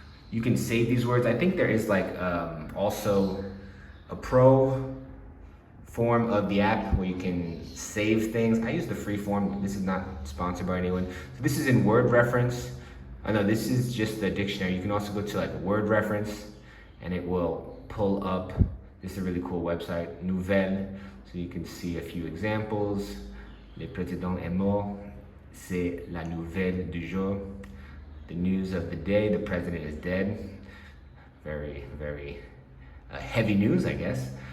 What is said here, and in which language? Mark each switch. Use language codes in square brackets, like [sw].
[en] You can save these words. I think there is like also a pro form of the app where you can save things. I use the free form. This is not sponsored by anyone. So this is in word reference. I know this is just the dictionary. You can also go to like word reference and it will pull up. This is a really cool website, Nouvelle. So you can see a few examples. [fr] Le président est mort. C'est la nouvelle du jour. [en] The news of the day, the president is dead. Very, very heavy news, I guess.